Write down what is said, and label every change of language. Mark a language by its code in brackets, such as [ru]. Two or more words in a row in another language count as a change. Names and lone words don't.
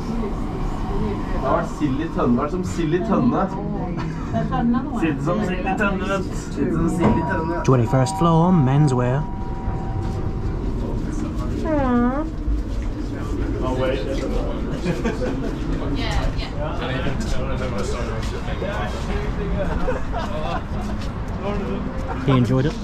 [no] Det har vært sild I tønne. Det har vært som sild I tønne. Sitte som sild I tønne. Sitte som sild I tønne. [en] 21st floor, menswear. Oh wait. He enjoyed it.